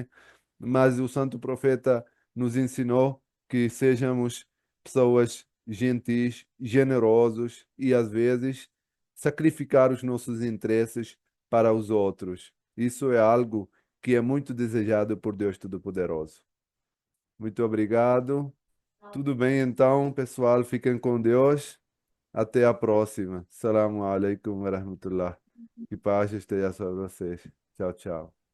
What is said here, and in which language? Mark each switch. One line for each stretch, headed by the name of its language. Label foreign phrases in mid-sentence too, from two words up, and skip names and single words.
Portuguese: Mas o santo profeta nos ensinou que sejamos pessoas gentis, generosos e às vezes sacrificar os nossos interesses para os outros. Isso é algo que é muito desejado por Deus Todo-Poderoso. Muito obrigado. Tudo bem então, pessoal, fiquem com Deus. Até a próxima.
Arabic: السلام عليكم ورحمة الله.
Portuguese: Que paz esteja sobre vocês. Tchau, tchau.